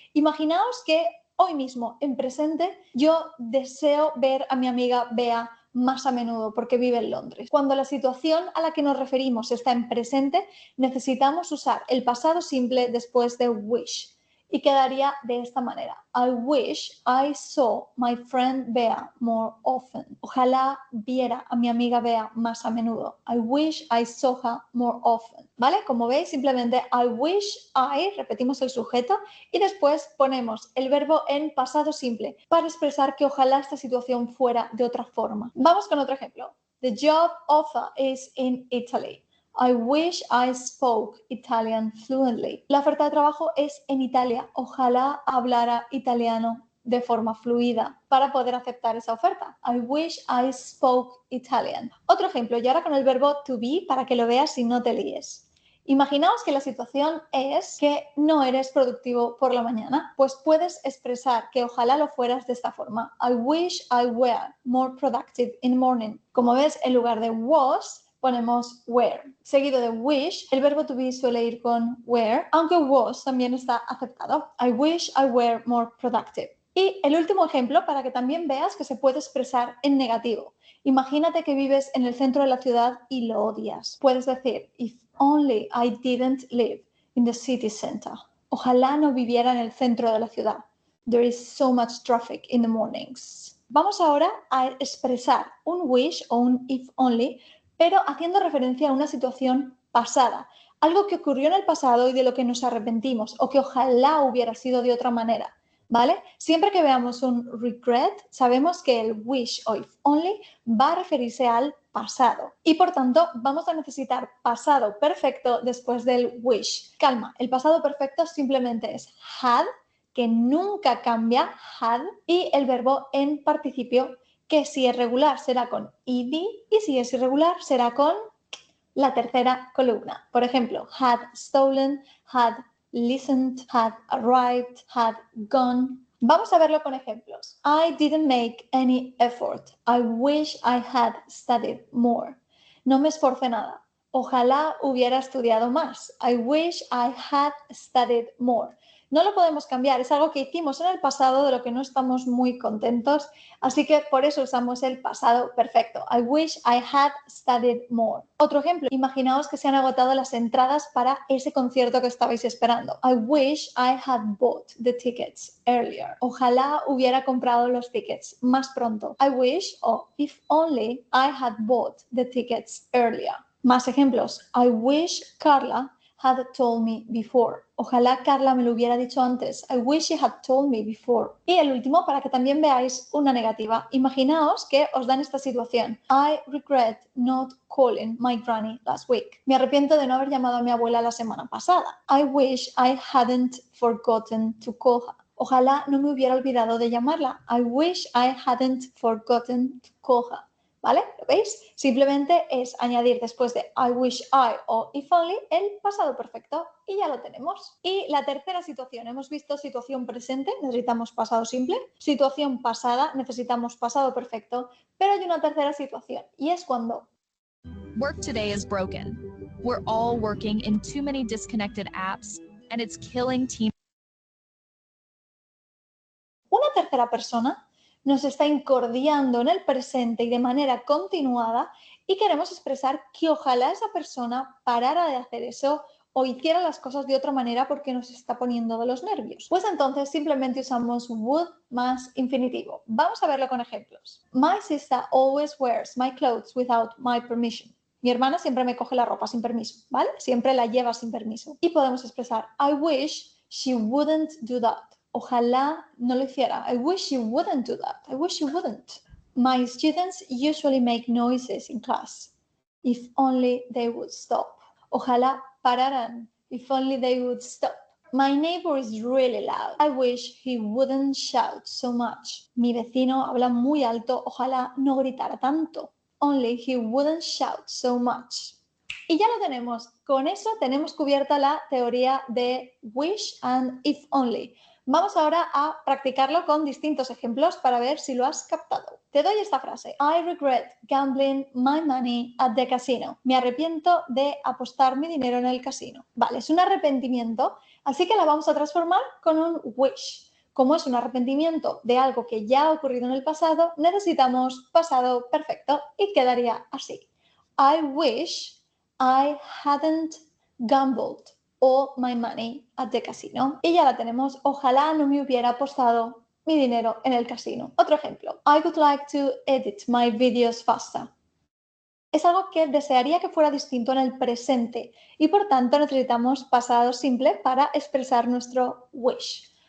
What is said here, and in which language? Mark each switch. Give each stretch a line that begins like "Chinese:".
Spanish: Imaginaos que hoy mismo, en presente, yo deseo ver a mi amiga Bea más a menudo porque vive en Londres. Cuando la situación a la que nos referimos está en presente, necesitamos usar el pasado simple después de wish. Y quedaría de esta manera.
English: I wish I saw my friend Bea more often.
Spanish: Ojalá viera a mi amiga Bea más a menudo.
English: I wish I saw her more often.
Spanish: ¿Vale? Como veis, simplemente
English: I wish I,
Spanish: repetimos el sujeto, y después ponemos el verbo en pasado simple para expresar que ojalá esta situación fuera de otra forma. Vamos con otro ejemplo.
English: The job offer is in Italy. I wish I spoke Italian fluently.
Spanish: La oferta de trabajo es en Italia. Ojalá hablara italiano de forma fluida para poder aceptar esa oferta.
English: I wish I spoke Italian.
Spanish: Otro ejemplo, y ahora con el verbo to be para que lo veas y no te líes. Imaginaos que la situación es que no eres productivo por la mañana, pues puedes expresar que ojalá lo fueras de esta forma.
English: I wish I were more productive in the morning.
Spanish: Como ves, en lugar de was, ponemos were. Seguido de wish, el verbo to be suele ir con were, aunque was también está aceptado.
English: I wish I were more productive.
Spanish: Y el último ejemplo, para que también veas que se puede expresar en negativo. Imagínate que vives en el centro de la ciudad y lo odias. Puedes decir,
English: if only I didn't live in the city center.
Spanish: Ojalá no viviera en el centro de la ciudad.
English: There is so much traffic in the mornings.
Spanish: Vamos ahora a expresar un wish o un if only, pero haciendo referencia a una situación pasada, algo que ocurrió en el pasado y de lo que nos arrepentimos, o que ojalá hubiera sido de otra manera, ¿vale? Siempre que veamos un regret, sabemos que el wish o if only va a referirse al pasado y por tanto vamos a necesitar pasado perfecto después del wish. Calma, el pasado perfecto simplemente es had, que nunca cambia, had, y el verbo en participio, que si es regular será con ed y si es irregular será con la tercera columna. Por ejemplo,
English: had stolen, had listened, had arrived, had gone.
Spanish: Vamos a verlo con ejemplos.
English: I didn't make any effort. I wish I had studied more.
Spanish: No me esforcé nada. Ojalá hubiera estudiado más.
English: I wish I had studied more.
Spanish: No lo podemos cambiar, es algo que hicimos en el pasado de lo que no estamos muy contentos, así que por eso usamos el pasado perfecto.
English: I wish I had studied more.
Spanish: Otro ejemplo, imaginaos que se han agotado las entradas para ese concierto que estabais esperando.
English: I wish I had bought the tickets earlier.
Spanish: Ojalá hubiera comprado los tickets más pronto.
English: I wish o if only I had bought the tickets earlier.
Spanish: Más ejemplos.
English: I wish Carla had told me before.
Spanish: Ojalá Carla me lo hubiera dicho antes.
English: I wish she had told me before.
Spanish: Y el último, para que también veáis una negativa. Imaginaos que os dan esta situación.
English: I regret not calling my granny last week.
Spanish: Me arrepiento de no haber llamado a mi abuela la semana pasada.
English: I wish I hadn't forgotten to call her.
Spanish: Ojalá no me hubiera olvidado de llamarla.
English: I wish I hadn't forgotten to call her.
Spanish: ¿Vale? ¿Lo veis? Simplemente es añadir después de
English: I wish I
Spanish: o if only el pasado perfecto y ya lo tenemos. Y la tercera situación, hemos visto situación presente, necesitamos pasado simple, situación pasada, necesitamos pasado perfecto, pero hay una tercera situación y es cuando
English: Work today is broken. We're all working in too many disconnected apps and it's killing team.
Spanish: Una tercera persona nos está incordiando en el presente y de manera continuada y queremos expresar que ojalá esa persona parara de hacer eso o hiciera las cosas de otra manera porque nos está poniendo de los nervios. Pues entonces simplemente usamos would más infinitivo. Vamos a verlo con ejemplos.
English: My sister always wears my clothes without my permission.
Spanish: Mi hermana siempre me coge la ropa sin permiso, ¿vale? Siempre la lleva sin permiso. Y podemos expresar
English: I wish she wouldn't do that.
Spanish: Ojalá no lo hiciera.
English: I wish she wouldn't do that. I wish she wouldn't. My students usually make noises in class. If only they would stop.
Spanish: Ojalá pararan.
English: If only they would stop. My neighbor is really loud. I wish he wouldn't shout so much.
Spanish: Mi vecino habla muy alto. Ojalá no gritara tanto.
English: Only he wouldn't shout so much.
Spanish: Y ya lo tenemos. Con eso tenemos cubierta la teoría de wish and if only. Vamos ahora a practicarlo con distintos ejemplos para ver si lo has captado. Te doy esta frase.
English: I regret gambling my money at the casino.
Spanish: Me arrepiento de apostar mi dinero en el casino. Vale, es un arrepentimiento, así que la vamos a transformar con un wish. Como es un arrepentimiento de algo que ya ha ocurrido en el pasado, necesitamos pasado perfecto y quedaría así.
English: I wish I hadn't gambled all my money at the casino.
Spanish: Y ya la tenemos. Ojalá no me hubiera apostado mi dinero en el casino. Otro ejemplo.
English: I would like to edit my videos faster.
Spanish: Es algo que desearía que fuera distinto en el presente y por tanto necesitamos pasado simple para expresar nuestro wish.